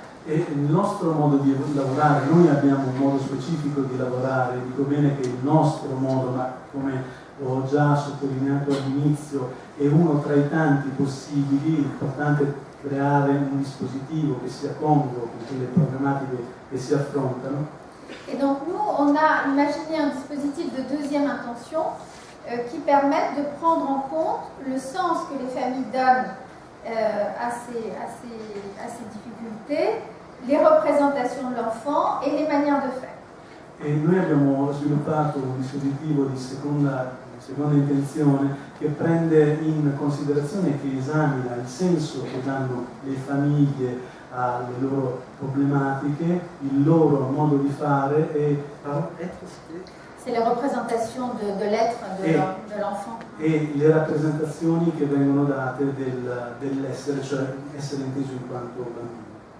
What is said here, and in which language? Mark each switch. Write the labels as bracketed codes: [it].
[it] E il nostro modo di lavorare, noi abbiamo un modo specifico di lavorare, dico bene che il nostro modo, ma come ho già sottolineato all'inizio, è uno tra i tanti possibili. L'importante è creare un dispositivo che sia congruo con quelle problematiche che si affrontano. [fr] Et donc nous, on a imaginé un dispositif de deuxième intention qui permette de prendre en compte le sens que les familles donnent à ces difficultés, les représentations de l'enfant et les manières de faire. [it] E noi abbiamo sviluppato un dispositivo di seconda intenzione che prende in considerazione e che esamina il senso che danno le famiglie alle loro problematiche, il loro modo di fare e [fr] c'est la représentation de l'être de l'enfant. [it] E le rappresentazioni che vengono date dell'essere, cioè essere inteso in quanto bambino.